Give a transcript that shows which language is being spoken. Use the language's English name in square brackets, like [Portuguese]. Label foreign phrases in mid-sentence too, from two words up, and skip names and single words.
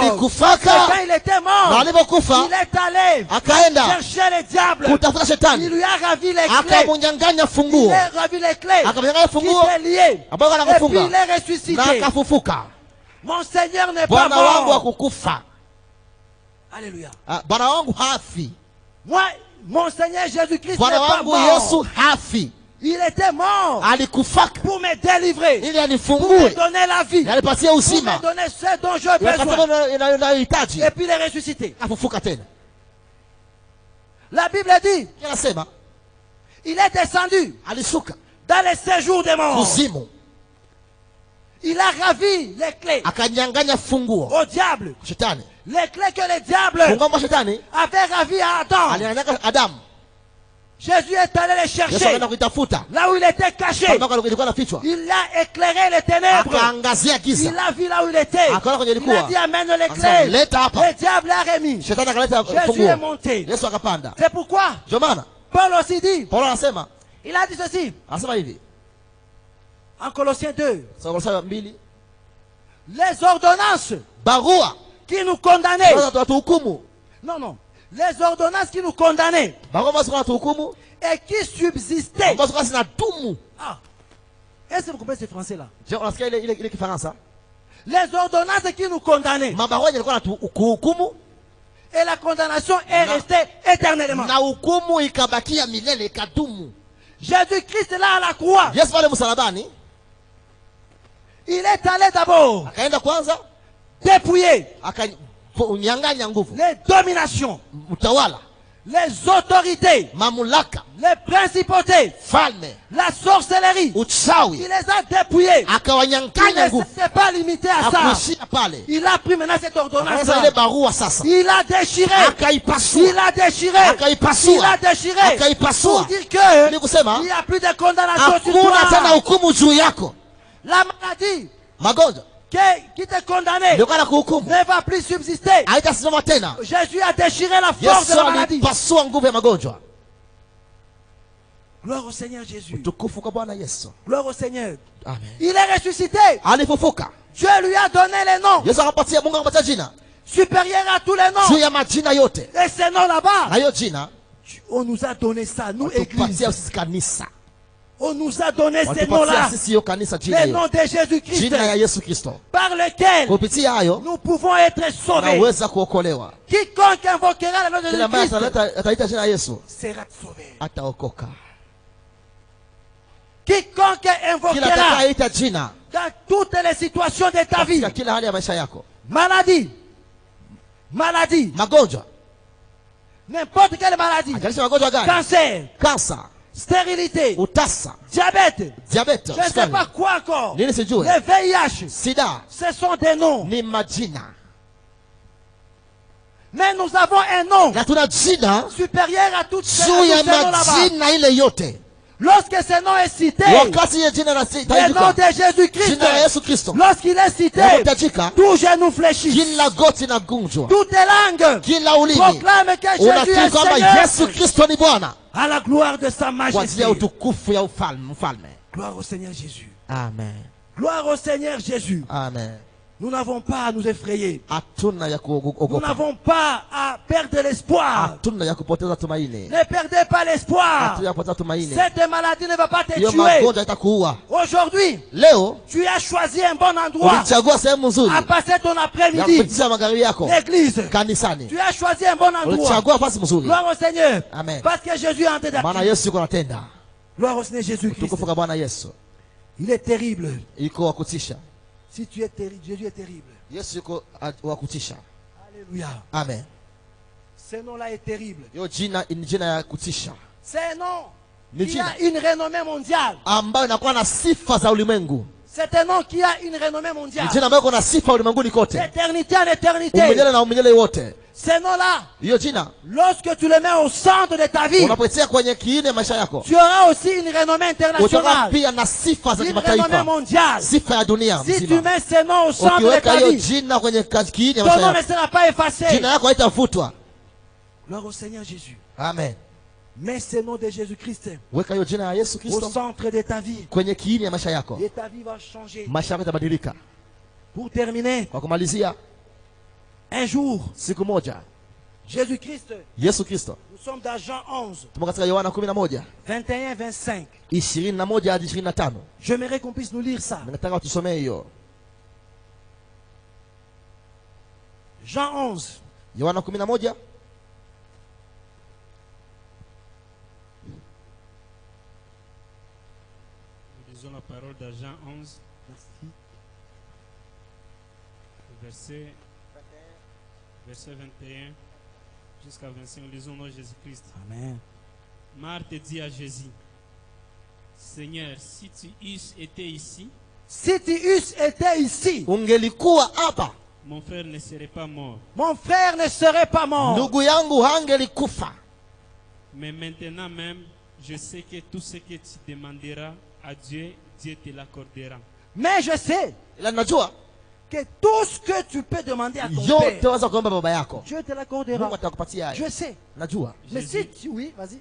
[French] Quand il était mort, il est allé chercher le diable. Il lui a ravi les clés. Il a ravi les clés qui étaient liées. Et puis il est ressuscité. Mon Seigneur n'est pas mort. Alléluia. [Swahili] Bwana wangu hafi. [French] Moi, mon Seigneur Jésus-Christ n'est [Swahili] Bwana [French] pas [Swahili] wangu [French] mort. [Swahili] Yesu hafi. [French] Il était mort [Swahili] Alikufaka [French] pour me délivrer, [Swahili] ili [French] pour me [Swahili] anifungue, [French] donner la vie, [Swahili] alipatia [French] pour [Swahili] uzima, [French] me donner ce dont j'ai besoin, [Swahili] inayohitaji, [French] et puis les ressusciter. [Swahili] afufuka tena. [French] La Bible dit, [Swahili] Anasema [French] il est descendu [Swahili] alishuka [French] dans les séjours des morts. [Swahili] kuzimu, [French] Il a ravi les clés [Swahili] akanyang'anya funguo [French] au diable. [Swahili] shetani. [French] Les clés que le diable [Swahili] Funguo mwa shetani [French] avait ravi à Adam. [Swahili] alinyang'anya Adamu. [French] Jésus est allé les [Swahili] Yesu [French] chercher [Swahili] akaenda kuitafuta [French] là où il était caché. [Swahili] ambako ilikuwa nafichwa, [French] Il a éclairé les ténèbres. [Swahili] akaangazia giza, [French] Il a vu là où il était. [Swahili] akaona kwenye [French] Il a [Swahili] ilikuwa, [French] dit amène les [Swahili] akasema [French] clés. [Swahili] leta hapa. [French] Le diable a remis. [Swahili] Shetani akaleta [French] Jésus est [Swahili] funguo, [French] monté. [Swahili] Yesu akapanda. [French] C'est pourquoi [Swahili] Ndio maana [French] Paul aussi dit, [Swahili] Paulo anasema [French] il a dit ceci [Swahili] hivi [French] en Colossiens 2. [Swahili] Kolosai 2, [French] Les ordonnances [Swahili] barua [French] qui nous condamnaient. [Swahili] watuhukumu, [French] Non, non. Les ordonnances qui nous condamnaient [Swahili] barua ambazo watuhukumu [French] et qui subsistaient. [Swahili] ambazo kwa zinadumu. Ah. [French] Est-ce que vous comprenez ce français-là? [Swahili] Je unasikia ile Kifaransa, [French] Les ordonnances qui nous condamnaient. [Swahili] mabarua yalikuwa natuhukumu [French] Et la condamnation est restée éternellement. [Swahili] na hukumu ikabakia milele, ikadumu. [French] Jésus-Christ là à la croix. [Swahili] Yesu pale msalabani [French] Il est allé d'abord [Swahili] akaenda kwanza [French] dépouiller [Swahili] akanyang'anya nguvu, [French] les dominations, [Swahili] utawala, [French] les autorités, [Swahili] mamlaka, [French] les principautés, [Swahili] falme, [French] la sorcellerie. Il [Swahili] uchawi, [French] les a dépouillés. Il [Swahili] akawanyang'anya [French] ne [Swahili] nguvu, [French] s'est pas limité à ça. [Swahili] akuishia pale. [French] Il a pris maintenant cette ordonnance. [Swahili] Sasa ile barua sasa [French] Il a déchiré. [Swahili] akaipasua, [French] Il a déchiré. [Swahili] akaipasua, [French] Il a déchiré. [Swahili] akaipasua, [French] Pour dire que [Swahili] ni kusema [French] il n'y a plus de condamnation sur [Swahili] hakuna tena [French] toi. [Swahili] hukumu juu yako. [French] La maladie [Swahili] Magonjwa [French] qui te condamnait [Swahili] ndio kana kuhukumu, [French] ne va plus subsister. [Swahili] haitasimama tena. [French] Jésus a déchiré la force de [Swahili] Yesu [French] la maladie. [Swahili] alipasua nguvu ya magonjwa. [French] Gloire au Seigneur Jésus. [Swahili] Utukufu kwa Bwana Yesu. [French] Gloire au Seigneur. Amen. Il est ressuscité. [Swahili] Alifufuka. [French] Dieu lui a donné les noms [Swahili] Yesu akapatia, Mungu akapatia jina [French] supérieurs à tous les [Swahili] juu [French] noms. [Swahili] ya majina yote, [French] Et ces noms là-bas, [Swahili] na hiyo jina [French] on nous a donné ça, nous [Swahili] tupatia [French] église. [Swahili] sisi kanisa, [French] On nous a donné ces [Swahili] watupatia [French] noms-là, [Swahili] sisi hiyo kanisa, jina [French] les [Swahili] hiyo, [French] noms de Jésus-Christ, [Swahili] jina ya Yesu Kristo. [French] par lesquels [Swahili] Kupitia hayo [French] nous pouvons être sauvés. [Swahili] naweza kuokolewa. [French] Quiconque invoquera le nom de [Swahili] Kila ambaye [French] Jésus-Christ [Swahili] ataita jina ya Yesu [French] sera sauvé. [Swahili] ataokoka. [French] Quiconque [Swahili] Kila [French] invoquera [Swahili] atakayeita jina [French] dans toutes les situations de ta vie, [Swahili] katika kila hali ya maisha yako, [French] maladie, [Swahili] magonjwa, [French] n'importe quelle maladie, [Swahili] ajalisha magonjwa gani, [French] cancer, [Swahili] kansa, [French] stérilité, [Swahili] utasa, [French] diabète, [Swahili] diabete, [French] je ne sais pas quoi encore, [Swahili] nini sijue, [French] le VIH, [Swahili] sida, [French] ce sont des noms. [Swahili] ni majina. [French] Mais nous avons un nom [Swahili] Na tuna jina [French] supérieur à toutes ces [Swahili] juu ya [French] noms là-bas. [Swahili] majina ile yote. [French] Lorsque ce nom est cité, [Swahili] Wakati ile jina [French] le nom [Swahili] linatajika, [French] de Jésus-Christ, [Swahili] jina la Yesu Kristo [French] lorsqu'il est cité, [Swahili] linapotajika, [French] tout genou fléchit, [Swahili] kila goti na gunjwa, [French] toutes les langues [Swahili] kila ulimi [French] proclament que Jésus [Swahili] unakiri [French] est [Swahili] kwamba [French] Seigneur [Swahili] Yesu Kristo ni Bwana, [French] à la gloire de sa [Swahili] kwa [French] majesté. [Swahili] ajili ya utukufu ya mfalme. [French] Gloire au Seigneur Jésus. Amen. Gloire au Seigneur Jésus. Amen. Nous n'avons pas à nous effrayer. [Swahili] Hatuna ya [French] Nous [Swahili] kuogopa, [French] n'avons pas à perdre l'espoir. [Swahili] hatuna ya kupoteza tumaini, [French] Ne perdez pas l'espoir. [Swahili] hatuna ya kupoteza tumaini. [French] Cette maladie ne va pas te [Swahili] Hiyo [French] tuer. [Swahili] magonjwa itakuua. [French] Aujourd'hui, [Swahili] Leo [French] tu as choisi un bon endroit [Swahili] ulichagua sehemu nzuri [French] à passer ton [Swahili] ya [French] après-midi. [Swahili] kupitisha magharibi yako [French] L'église. [Swahili] kanisani. [French] Tu as choisi un bon endroit. [Swahili] Ulichagua nafasi nzuri, [French] Gloire au Seigneur. Amen. Parce que Jésus est en train [Swahili] maana [French] d'agir. [Swahili] Yesu yuko anatenda. [French] Gloire au Seigneur Jésus-Christ. [Swahili] Utukufu kwa Bwana Yesu. [French] Il est terrible. [Swahili] Yuko wa kutisha. [French] Si tu es terrible, Jésus est terrible. [Swahili] Yesu yuko wa kutisha. [French] Alléluia. Amen. Ce nom-là est terrible. [Swahili] Hiyo jina ni jina ya kutisha, [French] C'est un nom [Swahili] ni [French] qui [Swahili] jina [French] a une renommée mondiale. [Swahili] ambayo inakuwa na sifa za ulimwengu. [French] C'est un nom qui a une renommée mondiale. [Swahili] Ni jina ambayo iko na sifa ulimwenguni kote, [French] D'éternité en éternité. [Swahili] umilele na umilele wote. [French] Ce nom-là, [Swahili] Hiyo jina [French] lorsque tu le mets au centre de ta vie, [Swahili] unapotia kwenye kiini ya maisha yako, [French] tu auras aussi une renommée [Swahili] utakuwa [French] internationale. [Swahili] pia na sifa za [French] Une renommée [Swahili] kimataifa, [French] mondiale. [Swahili] sifa ya dunia [French] Si tu [Swahili] mzima. [French] mets ce nom au centre de [Swahili] Ukiweka [French] ta [Swahili] hiyo [French] vie, [Swahili] jina kwenye kiini ya [French] ton [Swahili] maisha [French] nom ne [Swahili] yako, [French] sera pas effacé. [Swahili] jina yako haitafutwa. [French] Gloire au Seigneur Jésus. Amen. Mets ce nom de Jésus-Christ [Swahili] Weka hiyo jina ya Yesu [French] au [Swahili] Kristo [French] centre de ta vie. [Swahili] kwenye kiini ya maisha yako, [French] Et ta vie va changer. [Swahili] maisha yako yatabadilika. [French] Pour terminer, [Swahili] Kwa kumalizia, [French] un jour, [Swahili] siku moja [French] Jésus-Christ, [Swahili] Yesu Kristo, [French] nous sommes dans Jean 11, [Swahili] tumo katika Yohana 11 [French] 21-25. [Swahili] 21 hadi 25. [French] J'aimerais qu'on puisse nous lire ça. [Swahili] Nataka tusomee hiyo [French] Jean 11, [Swahili] Yohana 11. [French] Nous lisons la parole de Jean 11. Merci. Verset 21 jusqu'à 25. Lisons nous Jésus-Christ. Amen. Marthe dit à Jésus, Seigneur, si tu eusses été ici, [Swahili] ungelikuwa hapa, [French] mon frère ne serait pas mort. Mon frère ne serait pas mort. [Swahili] Ndugu yangu hangelikufa. [French] Mais maintenant même, je sais que tout ce que tu demanderas à Dieu, Dieu te l'accordera. Mais je sais que tout ce que tu peux demander à ton Père, Dieu te l'accordera. Je sais. Mais si tu... Oui, vas-y.